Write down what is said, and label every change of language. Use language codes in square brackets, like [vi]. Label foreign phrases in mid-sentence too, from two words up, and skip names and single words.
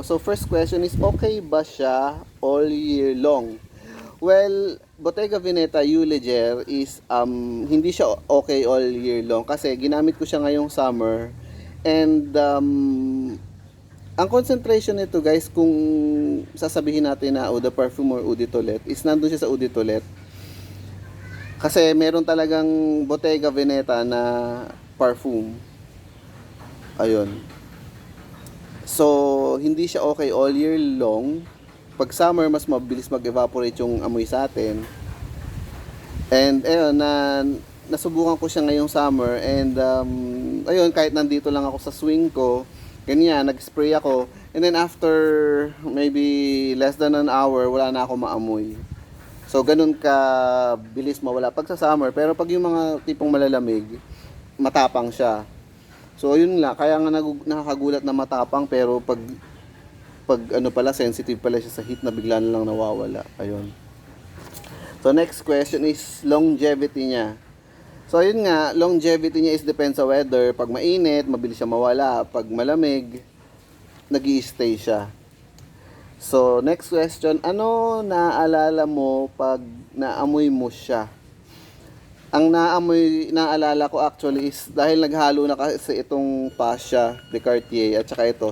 [tl] So, [en] first question [tl] is, okay ba siya [en] all year long? [tl] Well, Bottega Veneta Uleger is hindi siya okay [en] all year long [tl] kasi ginamit ko siya ngayong summer and ang concentration nito guys, kung sasabihin natin na [fr] eau de perfume [tl] or [fr] eau de toilette, [tl] is nandun siya sa [fr] eau de toilette [tl] kasi meron talagang Bottega Veneta na perfume. Ayun. So, hindi siya okay [en] all year long. [tl] Pag summer, mas mabilis mag-evaporate yung amoy sa atin. And ayun, nasubukan ko siya ngayong summer and ayun, kahit nandito lang ako sa swing ko, ganyan, nag-spray ako. [en] And then after maybe less than an hour, [tl] wala na ako maamoy. So ganun ka bilis mawala pag sa summer. Pero pag yung mga tipong malalamig, matapang siya. So yun nga, kaya nga nakakagulat na matapang pero pag ano pala, sensitive pala siya sa heat na bigla na lang nawawala. Ayun. [en] So next question is longevity [tl] niya. So yun nga, longevity niya [en] is depends [tl] sa weather. Pag mainit, mabilis siya mawala. Pag malamig, nag-i-stay siya. [en] So next question, [tl] ano naaalala mo pag naamoy mo siya? Ang naalala ko [en] actually is [tl] dahil naghalo na kasi itong Pasha de Cartier at saka ito.